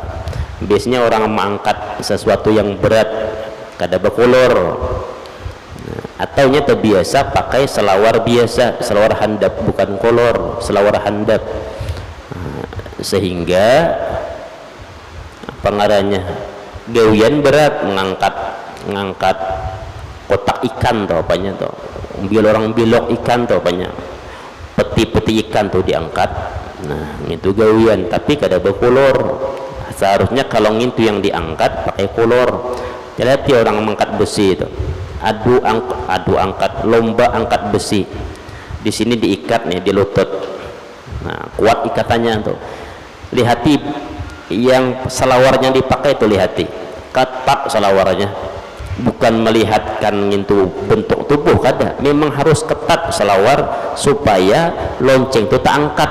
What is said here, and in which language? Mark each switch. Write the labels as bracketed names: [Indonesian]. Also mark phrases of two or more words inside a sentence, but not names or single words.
[Banjar] Biasanya orang mengangkat sesuatu yang berat kada berkolor, atau nya terbiasa pakai selawar biasa, selawar handap, bukan kolor, selawar handap, sehingga apa ngarannya, gawian berat, mengangkat kotak ikan atau apanya tuh, orang bilok ikan atau apanya, peti ikan tuh diangkat. Nah itu gawian, tapi kada berkolor. Seharusnya kalau itu yang diangkat pakai kolor. Lihat orang mengangkat besi itu, adu angkat, lomba angkat besi. Di sini diikat nih di lutut. Nah kuat ikatannya tuh. Lihati yang selawarnya dipakai itu, lihati ketat selawarnya, bukan melihatkan itu bentuk tubuh, kada, memang harus ketat selawar supaya lonceng itu tak angkat.